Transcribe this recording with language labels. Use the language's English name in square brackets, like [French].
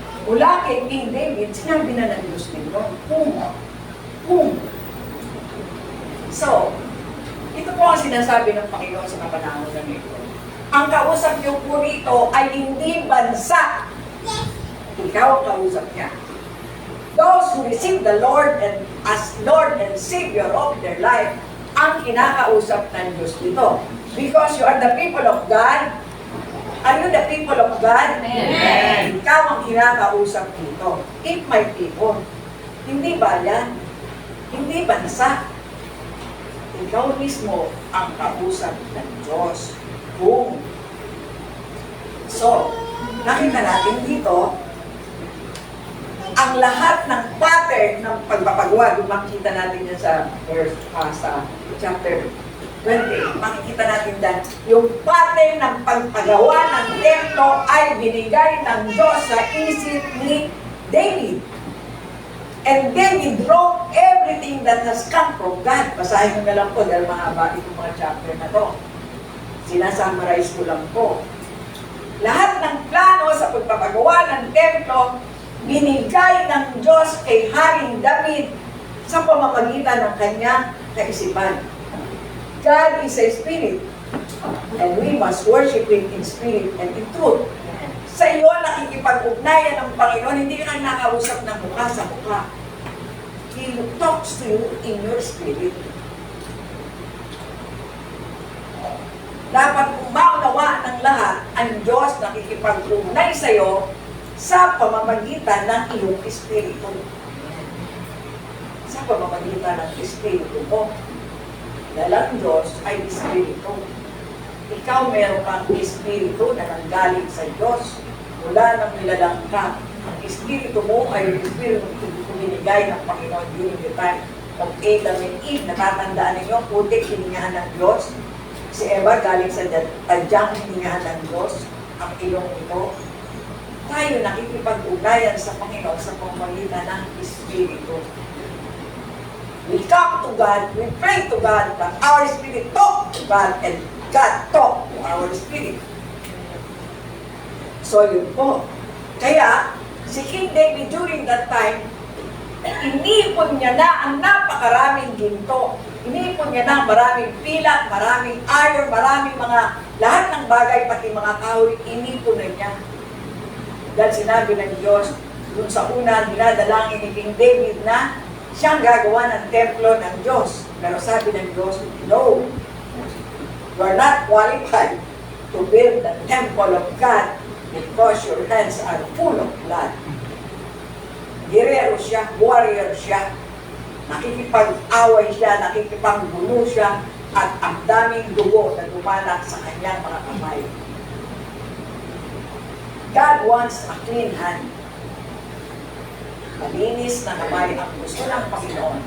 [Filipino] Mula kay King David, sinabi na ng Diyos nito, kung. So, ito po ang sinasabi ng Panginoon sa kapanahon na ito. Ang kausap niyo po rito ay hindi bansa. Ikaw ang kausap niya. [English] Those who receive the Lord and as Lord and Savior of their life, [Filipino] ang kinakausap ng Diyos dito. [English] Because you are the people of God. Are you the people of God? Amen. [Filipino] Ikaw ang kinakausap dito. [English] If my people. [Filipino] Hindi bayan. Hindi bansa. Ikaw mismo ang kausap ng Diyos. Boom. So, nakita natin dito, ang lahat ng pattern ng pagpapagawa, makikita natin yan sa chapter 20, makikita natin dyan, yung pattern ng pagpagawa ng templo ay binigay ng Diyos sa isip ni David. [English] And David wrote everything that has come from God. [Filipino] Basahin ko na lang po dahil mahaba itong mga chapter na to. Sinasummarize ko lang po. Lahat ng plano sa pagpapagawa ng templo, binigay ng Diyos kay Haring David sa pamamagitan ng kanyang kaisipan. [English] God is a spirit, and we must worship Him in spirit and in truth. [Filipino] Sa iyo, nakikipag-ugnayan ng Panginoon, hindi ka nakausap ng mukha sa mukha. [English] He talks to you in your spirit. [Filipino] Dapat kung maunawa ng lahat, ang Diyos nakikipag-ugnay sa iyo sa pamamagitan ng iyong espiritu. Sa pamamagitan ng espiritu mo. Dahil ang Diyos ay espiritu. Ikaw meron kang espiritu na nanggaling sa Diyos. Mula nang nilalang ka. Ang espiritu mo ay yung espiritu binigay ng Panginoon [English] during the time of Adam and Eve. [Filipino] Natatandaan ninyo, putik hiningahan ng Diyos. Si Eva galing sa tadyang hiningahan ng Diyos. Ang ilong ito. Tayo nakikipag-ugnayan sa Panginoon sa pamamagitan ng espiritu. [English] We come to God, we pray to God, but our spirit talk to God and God talk to our spirit. [Filipino] So yun po. Kaya, si King David [English] during that time, [Filipino] inipon niya na ang napakaraming ginto. Inipon niya na maraming pilak, maraming iron, maraming mga, lahat ng bagay, pati mga kahoy, inipon na niya. Dahil sinabi ng Diyos, dun sa una, dinadalangin ni King David na siyang gagawa ng templo ng Diyos. Pero sabi ng Diyos, [English] no, you are not qualified to build the temple of God because your hands are full of blood. [Filipino] Guerrero siya, warrior siya, nakikipag-away siya, nakikipag-gulo siya, at ang daming dugo na dumalak sa kanyang mga kamay. [English] God wants a clean hand. [Filipino] Malinis na kamay ang gusto ng Panginoon.